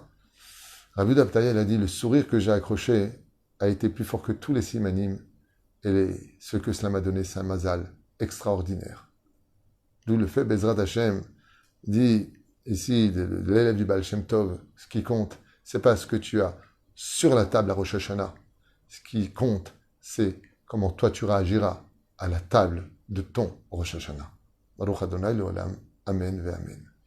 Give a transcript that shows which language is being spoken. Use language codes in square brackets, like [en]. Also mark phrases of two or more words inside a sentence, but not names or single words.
[fr] Rabbi Yehuda Ptaya, il a dit, le sourire que j'ai accroché a été plus fort que tous les simanim, et ce que cela m'a donné, c'est un mazal extraordinaire. D'où le fait, [he] בעזרת השם [fr] dit ici, l'élève du Baal Shem Tov, ce qui compte, c'est pas ce que tu as sur la table à Rosh Hashanah. Ce qui compte, c'est comment toi tu réagiras à la table de ton Rosh Hashanah. [he] ברוך אדוני לעולם. אמן ואמן.